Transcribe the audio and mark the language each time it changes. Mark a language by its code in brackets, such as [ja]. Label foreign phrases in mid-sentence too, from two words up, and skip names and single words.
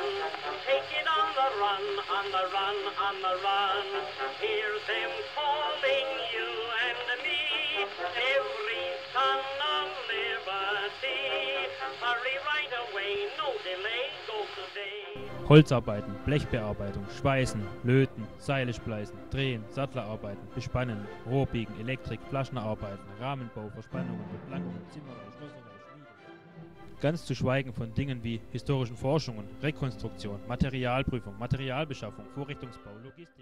[en] Take it on the run, on the run, on the run. Hear them calling you and me, every son of liberty. Hurry right away, no delay, go today. [de] Holzarbeiten, Blechbearbeitung, Schweißen, Löten, Seile spleißen, Drehen, Sattlerarbeiten, Bespannen, Rohrbiegen, Elektrik, Flaschenarbeiten, Rahmenbau, Verspannungen, Beplankungen, Zimmerei, Schlosserei, Schmiede. Ganz zu schweigen von Dingen wie historischen Forschungen, Rekonstruktion, Materialprüfung, Materialbeschaffung, Vorrichtungsbau, Logistik,